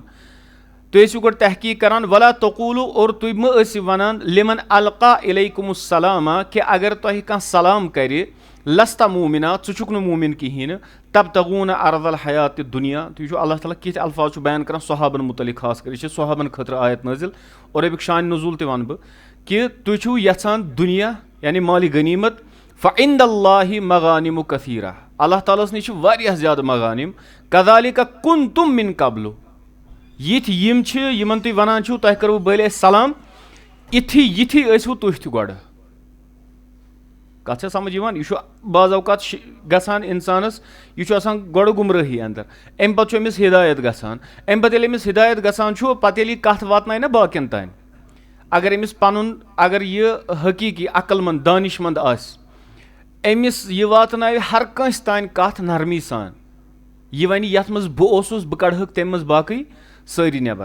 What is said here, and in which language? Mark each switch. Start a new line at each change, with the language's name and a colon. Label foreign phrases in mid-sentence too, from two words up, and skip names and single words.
Kashmiri: تُہۍ ٲسِو گۄڈٕ تحقیٖق کران
Arabic: ولا تقولو
Kashmiri: اور تُہۍ مہ ٲسِو ونان
Arabic: لمن القا الیکم السلامہ
Kashmiri: کہِ اگر تۄہہِ کانٛہہ سلام کرِ
Arabic: لستا مومنا
Kashmiri: ژٕ چھُکھ نہٕ مومن کہیٖنۍ نہٕ
Arabic: تبتغوٗنہ عرض الحیات دُنیا.
Kashmiri: تُہۍ وٕچھِو اللہ تعالیٰ کِتھ الفاظ چھُ بیان کران صحابن مُتعلق خاص کر یہِ چھِ صحابن خٲطرٕ آیت نٲزِل اور امیُک شان نزوٗل تہِ ونہٕ بہٕ کہِ تُہۍ چھِو یژھان دُنیا یعنی مالِ غنیٖمت
Arabic: فعند اللہ مغانم کثیرہ
Kashmiri: اللہ تعالیٰ ہس نِش چھِ واریاہ زیادٕ مغانم
Arabic: کذالِکَ کنتم من قبلُ
Kashmiri: یِتھۍ یِم چھِ یِمن تُہۍ ونان چھِو تۄہہِ کٔرٕوٕ بٔلۍ اَسہِ سلام یِتھی ٲسوٕ تُہۍ تہِ گۄڈٕ. کتھ چھا سمجھ یِوان یہِ چھُ بعض اوقات گژھان انسانس یہِ چھُ آسان گۄڈٕ گُمرٲہی اندر امہِ پتہٕ چھُ أمِس ہدایت گژھان امہِ پتہٕ ییٚلہِ أمِس ہدایت گژھان چھُ پتہٕ ییٚلہِ یہِ کتھ واتنایہِ نا باقین تانۍ اگر أمِس پنُن اگر یہِ حقیٖقی عقل منٛد دانش منٛد آسہِ أمِس یہِ واتناوِ ہر کٲنٛسہِ تانۍ کتھ نرمی سان یہِ ونہِ یتھ منٛز بہٕ اوسُس بہٕ کڑہکھ تمہِ منٛز باقٕے سٲری نٮ۪بر.